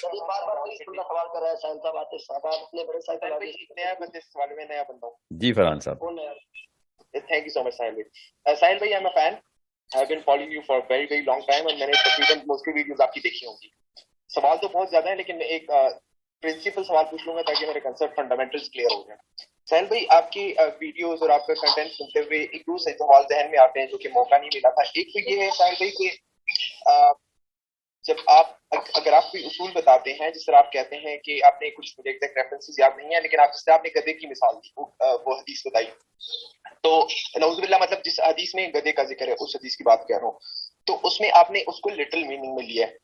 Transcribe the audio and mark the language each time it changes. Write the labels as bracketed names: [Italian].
[Urdu] سوال کر رہا ہے سائن صاحب، آتے صاحب اپنے بڑے سائیکل نیا بندے سوال میں نیا بندہ ہوں. جی فرحان صاحب. تھینک یو سو مچ ساحل بھائی. ساحل بھائی، [English] I am a fan. I have been following you for a very very long time and [Urdu] میں نے تقریباً موسٹلی ویڈیوز آپ کی دیکھی ہوں گی. سوال تو بہت زیادہ ہیں لیکن میں ایک پرنسپل سوال پوچھ لوں گا تاکہ میرے کنسپٹ فنڈامنٹلز کلیئر ہو جائیں. ساحل بھائی، آپ کی ویڈیوز اور آپ کا کنٹینٹ سنتے ہوئے ایک دو سے سوال ذہن میں آتے ہیں جو کہ موقع نہیں ملا تھا. ایک تو یہ ہے ساحل بھائی کہ جب اگر آپ کوئی اصول بتاتے ہیں، جس طرح آپ کہتے ہیں کہ آپ نے کچھ مجھے ایگزیکٹ ریفرنسز یاد نہیں ہے لیکن جس طرح آپ نے گدھے کی مثال دی، وہ حدیث بتائی، تو نعوذ باللہ مطلب جس حدیث میں گدھے کا ذکر ہے اس حدیث کی بات کہہ رہا ہوں، تو اس میں آپ نے اس کو لٹرل میننگ میں لیا ہے.